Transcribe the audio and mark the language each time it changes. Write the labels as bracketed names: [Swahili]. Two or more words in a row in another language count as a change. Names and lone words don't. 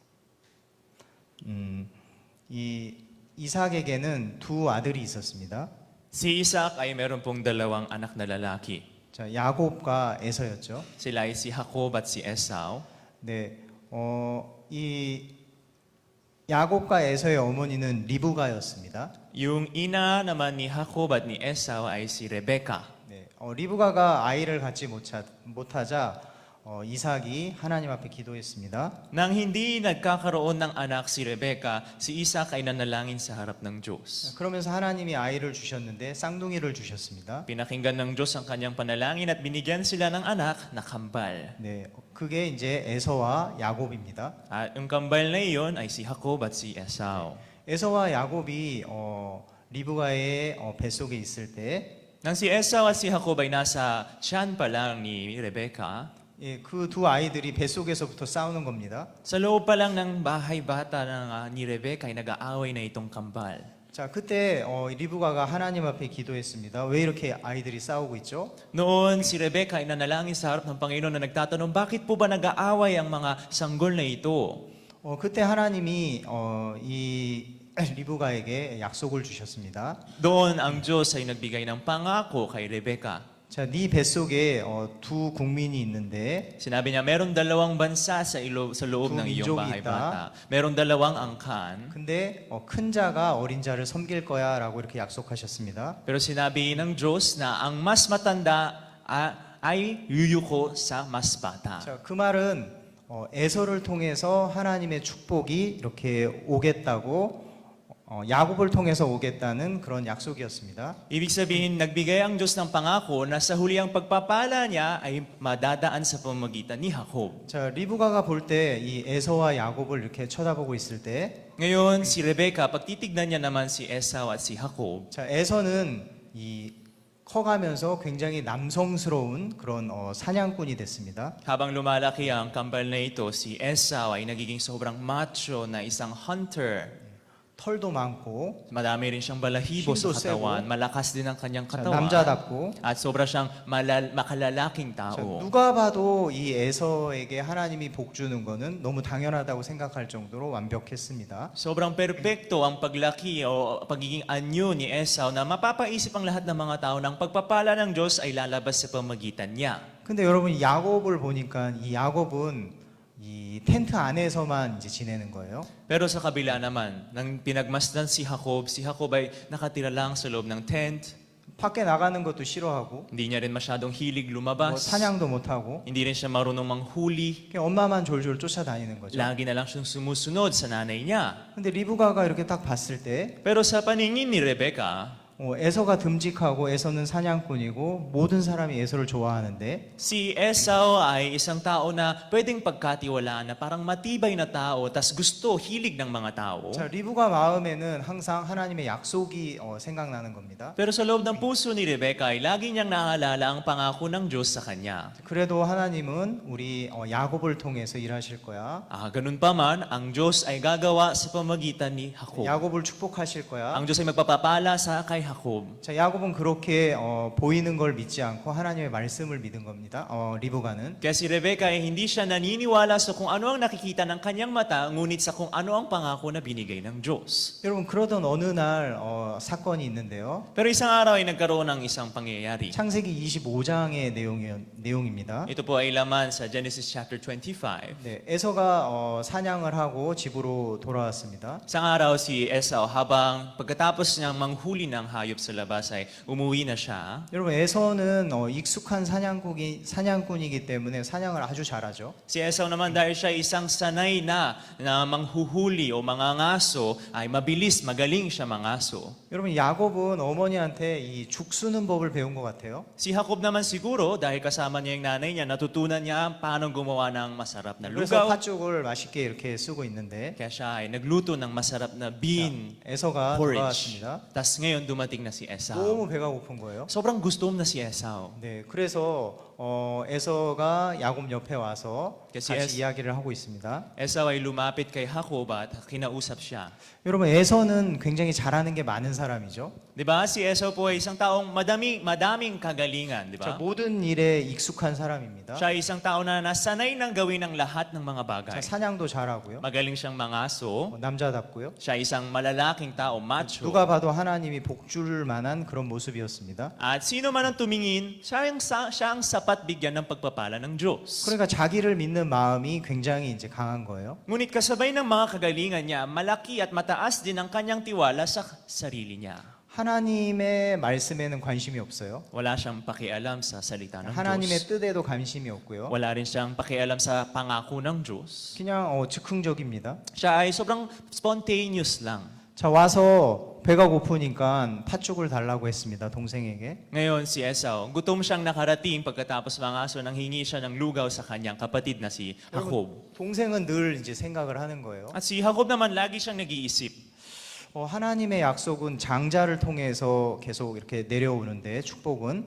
[Korean] 이 이삭에게는 두 아들이 있었습니다. [Filipino] Si Isaac ay meron pong dalawang anak na lalaki. [Korean] 자, 야곱과 에서였죠. [Filipino] Sila ay si Jacob at si Esau. [Korean] 네, 이 야곱과 에서의 어머니는 리브가였습니다. [Filipino] Yung ina naman ni Jacob at ni Esau ay si Rebecca. [Korean] 네, 리브가가 아이를 갖지 못하자 이삭이 하나님 앞에 기도했습니다. [Filipino] Nang hindi nagkakaroon ng anak si Rebecca, si Isaac ay nanalangin sa harap ng Diyos. [Korean] 그러면서 하나님이 아이를 주셨는데 쌍둥이를 주셨습니다. [Filipino] Pinakinggan ng Diyos ang kanyang panalangin at binigyan sila ng anak na kambal. [Korean] 네, 그게 이제 에서와 야곱입니다. [Filipino] At yung kambal na iyon ay si Jacob at si Esau. [Korean] 에서와 야곱이 리브가의 뱃속에 있을 때 [Filipino] Nang si Esau at si Jacob ay nasa tiyan pa lang ni Rebecca, [Korean] 그 두 아이들이 뱃속에서부터 싸우는 겁니다. [Filipino] sa loob pa lang ng bahay bata ni Rebecca ay nag-aaway na itong kambal. [Korean] 자, 그때 리브가가 하나님 앞에 기도했습니다. 왜 이렇게 아이들이 싸우고 있죠? [Filipino] Noon, si Rebecca ay nanalangin sa harap ng Panginoon na nagtatanong, bakit po ba nag-aaway ang mga sanggol na ito? [Korean] 그때 하나님이 이 리브가에게 약속을 주셨습니다. [Filipino] Doon, ang Diyos ay nagbigay ng pangako kay Rebecca. [Korean] 자, 네 뱃속에 두 국민이 있는데 [Filipino] Sinabi niya, meron dalawang bansa sa loob ng iyong bahay bata. Meron dalawang angkan. [Korean] 근데 큰 자가 어린 자를 섬길 거야라고 이렇게 약속하셨습니다. [Filipino] Pero sinabi ng Diyos na ang mas matanda ay yuyuko sa mas bata. [Korean] 자, 그 말은 에서를 통해서 하나님의 축복이 이렇게 오겠다고 야곱을 통해서 오겠다는 그런 약속이었습니다. [Filipino] Ibig sabihin, nagbigay ang Diyos ng pangako na sa huli ang pagpapala niya ay madadaan sa pamamagitan ni Jacob. [Korean] 자, 리브가가 볼 때 이 에서와 야곱을 이렇게 쳐다보고 있을 때 [Filipino] Ngayon, si Rebecca, pag titignan niya naman si Esau at si Jacob, [Korean] 자, 에서는 이 커가면서 굉장히 남성스러운 그런 사냥꾼이 됐습니다. [Filipino] habang lumalaki ang kambal na ito, si Esau ay nagiging sobrang macho na isang hunter. [Korean] 털도 많고 [Filipino] Madami rin siyang balahibo sa [Korean] 힘도 [Filipino] katawan. [Korean] 세고. [Filipino] Malakas din ang kanyang [Korean] 자, [Filipino] katawan. [Korean] 남자답고 [Filipino] At sobra siyang makalalaking [Korean] 자, [Filipino] tao. [Korean] 누가 봐도 이 에서에게 하나님이 복 주는 거는 너무 당연하다고 생각할 정도로 완벽했습니다. [Filipino] Sobrang perpekto ang paglaki o pagiging anyo ni Esau na mapapaisip ang lahat ng mga tao ng pagpapala ng Diyos ay lalabas sa pamagitan niya. [Korean] 근데 여러분 야곱을 보니까 이 야곱은 이 텐트 안에서만 이제 지내는 거예요. [Filipino] Pero sa kabila naman, nang pinagmasdan si Jacob ay nakatira lang sa loob ng tent. [Korean] 밖에 나가는 것도 싫어하고 [Filipino] Hindi niya rin masyadong hilig [Korean] 뭐 [Filipino] lumabas. [Korean] 사냥도 못 하고 [Filipino] Hindi rin siya marunong manghuli. [Korean] 그냥 엄마만 졸졸 쫓아다니는 거죠. [Filipino] Lagi na lang siyang sumusunod sa nanay niya. [Korean] 근데 리브가가 이렇게 딱 봤을 때 [Filipino] Pero sa paningin ni Rebecca, [Korean] 에서가 듬직하고 에서는 사냥꾼이고 모든 사람이 에서를 좋아하는데 [Filipino] si Esau ay isang tao na pwedeng pagkatiwalaan na parang matibay na tao, tas gusto, hilig ng mga tao. [Korean] 자, 리브가 마음에는 항상 하나님의 약속이 생각나는 겁니다. [Filipino] Pero sa loob ng puso ni Rebecca ay lagi niyang naalala ang pangako ng Diyos sa kanya. [Korean] 그래도 하나님은 우리 야곱을 통해서 일하실 거야. [Filipino] Ganun pa man, ang Diyos ay gagawa sa pamagitan ni Jacob. [Korean] 야곱을 축복하실 거야. [Filipino] Ang Diyos ay magpapapala sa kay Jacob. [Korean] 자, 야곱은 그렇게 보이는 걸 믿지 않고 하나님의 말씀을 믿은 겁니다. 리브가는. [Filipino] Kaya si Rebecca ay hindi siya naniniwala sa kung ano ang nakikita ng kanyang mata, ngunit sa kung ano ang pangako na binigay ng Diyos. [Korean] 여러분 그러던 어느 날 사건이 있는데요. [Filipino] Pero isang araw ay nagkaroon ng isang pangyayari. [Korean] 창세기 25장의 내용입니다. [Filipino] Ito po ay laman sa Genesis chapter 25. [Korean] 네, 에서가 사냥을 하고 집으로 돌아왔습니다. [Filipino] Isang araw si Esau habang pagkatapos niyang manghuli ng hayop sa labas ay umuwi na siya. [Korean] 여러분 에서는 익숙한 사냥꾼이기 때문에 사냥을 아주 잘하죠. [Filipino] Si Esau naman dahil siya isang sanay na manghuhuli o mangangaso ay mabilis, magaling siya mangaso. [Korean] 여러분 야곱은 어머니한테 이 죽수는 법을 배운 것 같아요. [Filipino] Si Jacob naman siguro dahil kasama niya yung nanay niya, natutunan niya paano gumawa ng masarap na [Korean] 그래서 [Filipino] lugaw. [Korean] 팥죽을 맛있게 이렇게 쓰고 있는데 [Filipino] Kaya siya ay nagluto ng masarap na bean [Korean] 에서가 [Filipino] porridge. [Korean] 돌아왔습니다. [Filipino] Tapos ngayon dumating na si Esau. [Korean] 너무 배가 고픈 거예요. [Filipino] Sobrang gutom na si Esau. [Korean] 네, 그래서 에서가 야곱 옆에 와서 [Filipino] kasi [Korean] 같이 이야기를 하고 있습니다. [Filipino] Esau ay lumapit kay Jacob at kinausap siya. [Korean] 여러분 에서는 굉장히 잘하는 게 많은 사람이죠. [Filipino] Di ba? Si Esau po ay isang taong madaming kagalingan, di [Korean] 자, [Filipino] ba? [Korean] 모든 일에 익숙한 사람입니다. [Filipino] Siya ay isang tao na nasanay ng gawin ang lahat ng mga bagay. [Korean] 자, 사냥도 잘하고요. [Filipino] Magaling siyang mangaso. [Korean] 남자답고요. [Filipino] Siya ay isang malalaking tao, macho. [Korean] 누가 봐도 하나님이 복줄 만한 그런 모습이었습니다. [Filipino] At sino man ang tumingin, siya ang sapat bigyan ng pagpapala ng Diyos. [Korean] 그러니까 자기를 믿는 마음이 굉장히 이제 강한 거예요. [Filipino] Ngunit kasabay ng mga kagalingan niya, malaki at mataas din ang kanyang tiwala sa sarili niya. [Korean] 하나님의 말씀에는 관심이 없어요. [Filipino] Wala siyang pakialam sa salita ng [Korean] 하나님의 [Filipino] Diyos. [Korean] 뜻에도 관심이 없고요. [Filipino] Wala rin siyang pakialam sa pangako ng Diyos. [Korean] 그냥 즉흥적입니다. [Filipino] Siya ay sobrang spontaneous lang. [Korean] 자, 와서 배가 고프니까 팥죽을 달라고 했습니다. 동생에게. [Filipino] Ngayon si Esau, gutom siyang nakarating pagkatapos mga aso nang hingi siya ng lugaw sa kanyang kapatid na si Jacob. [Korean] 동생은 늘 이제 생각을 하는 거예요. [Filipino] At si Jacob naman lagi siyang nag-iisip. [Korean] 하나님의 약속은 장자를 통해서 계속 이렇게 내려오는데 축복은